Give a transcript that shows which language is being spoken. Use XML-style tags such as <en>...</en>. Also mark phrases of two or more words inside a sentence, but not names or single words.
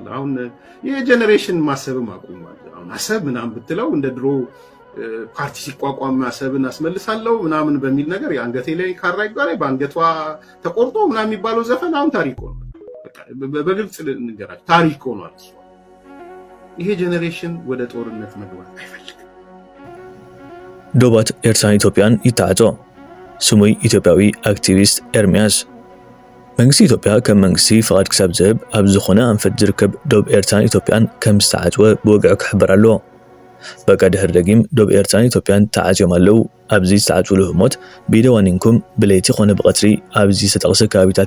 <am>አሁን የጄኔሬሽን ማሰብም አቁሟል። አሁን አሰብ ምናምን ብትለው እንደ ድሮ ፓርቲ ሲቋቋም አሰብን አስመልሳለሁ ምናምን በሚል ነገር የአንገቴ ላይ ካራ ይባላል በአንገቷ ተቆርጦ ምናምን የሚባለው ዘፈን አሁን ታሪክ ሆኗል። በግልጽ ንገራችሁ ታሪክ ሆኗል። ይሄ ጄኔሬሽን ወደ ጦርነት መግባት አይፈልግም።</am> <ti>ዶባት ኤርትራን ኢትዮጵያን ይታዓጾ ስሙይ ኢትዮጵያዊ አክቲቪስት ኤርሚያስ መንግስቲ ኢትዮጵያ ከም መንግስቲ ፍቃድ ክሳብ ዝህብ ኣብ ዝኾነ አንፈት ዝርከብ ዶብ ኤርትራን ኢትዮጵያን ከም ዝተዓጽወ ብወግዑ ክሕበር ኣለዎ። በቃ ድህር ደጊም ዶብ ኤርትራን ኢትዮጵያን ተዓጽዮም ኣለው። ኣብዚ ዝተዓጽውሉ ህሞት ቢደዋኒንኩም ብለይቲ ኾነ ብቐትሪ ኣብዚ ዝተጠቕሰ ከባቢታት</ti>